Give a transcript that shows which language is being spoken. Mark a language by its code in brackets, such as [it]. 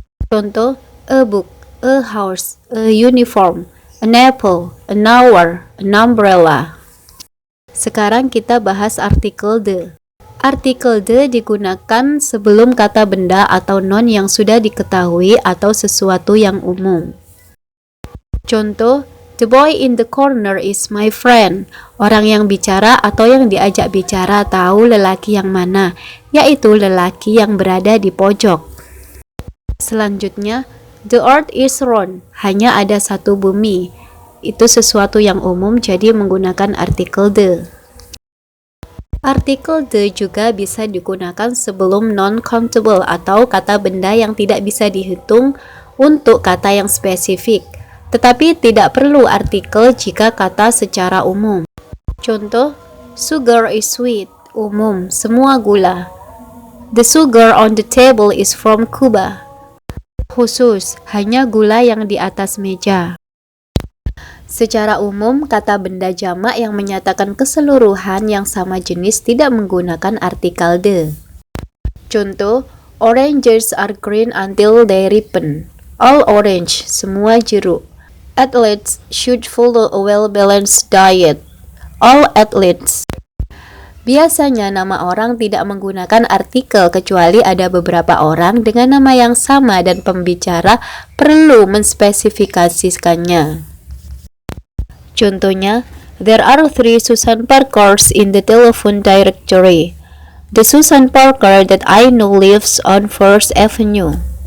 [en] Contoh, a book, a house, a uniform, an apple, an hour, an umbrella. [id] Sekarang kita bahas artikel the. Artikel the digunakan sebelum kata benda atau non yang sudah diketahui atau sesuatu yang umum. [en] Contoh, the boy in the corner is my friend. [id] Orang yang bicara atau yang diajak bicara tahu lelaki yang mana, yaitu lelaki yang berada di pojok. Selanjutnya, [en] the earth is round. [id] Hanya ada satu bumi. Itu sesuatu yang umum, jadi menggunakan artikel the. Artikel the juga bisa digunakan sebelum non-countable atau kata benda yang tidak bisa dihitung untuk kata yang spesifik. Tetapi tidak perlu artikel jika kata secara umum. Contoh, [en] sugar is sweet, [id] umum, semua gula. [en] The sugar on the table is from Cuba. [id] Khusus, hanya gula yang di atas meja. Secara umum, kata benda jamak yang menyatakan keseluruhan yang sama jenis tidak menggunakan artikel the. [en] Contoh, oranges are green until they ripen. All orange, [id] semua jeruk. [en] Athletes should follow a well-balanced diet. All athletes. [id] Biasanya nama orang tidak menggunakan artikel kecuali ada beberapa orang dengan nama yang sama dan pembicara perlu menspesifikasikannya. [en] Contohnya, there are 3 Susan Parkers in the telephone directory. The Susan Parker that I know lives on First Avenue.